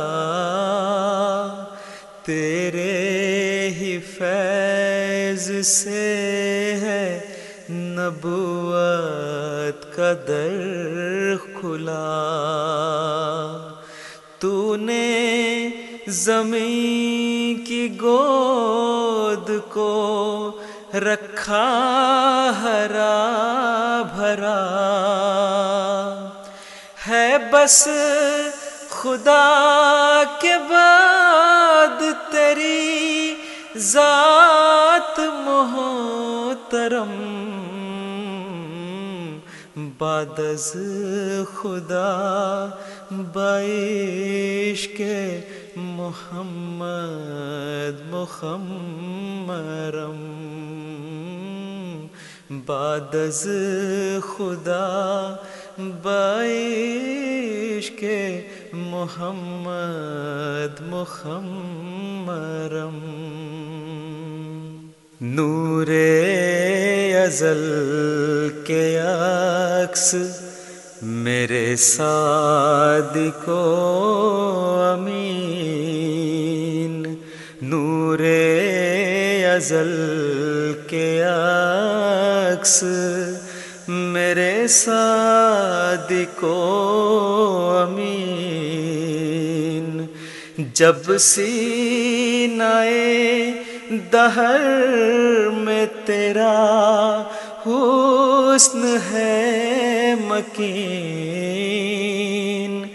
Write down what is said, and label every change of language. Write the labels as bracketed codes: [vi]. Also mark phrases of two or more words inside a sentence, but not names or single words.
[ur] تیرے ہی فیض سے ہے نبوت کا در کھلا، تو نے زمین کی گود کو رکھا ہرا بھرا، ہے بس خدا کے بعد تیری ذات محترم، [fa] بعد از خدا بعشق محمد مخمرم، بعد از خدا بعشق محمد مخمرم، [ur] نور ازل کے عکس میرے صادق و امین، نور ازل کے عکس میرے صادق و امین، جب سینہ دہر میں تیرا حسن ہے مکین،